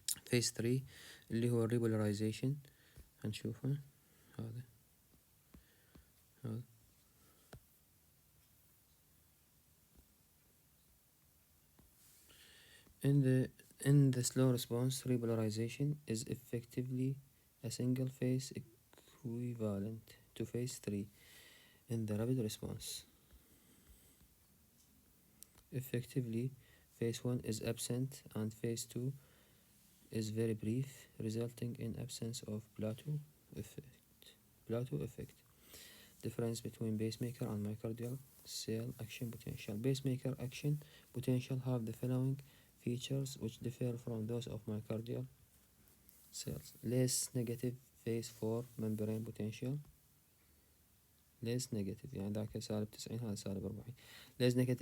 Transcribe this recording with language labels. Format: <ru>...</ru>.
<ar>phase 3 اللي هو repolarization هنشوفه.</ar> <en>هذا in the slow response, repolarization is effectively a single phase equivalent to phase 3 in the rapid response. Effectively, phase 1 is absent and phase 2 is very brief, resulting in absence of plateau effect. Difference between pacemaker and myocardial cell action potential. Pacemaker action potential have the following features which differ from those of myocardial cells. Less negative phase 4 membrane potential. less negative</en> <ar>يعني ذاك سالب 90 هذا سالب 40.</ar>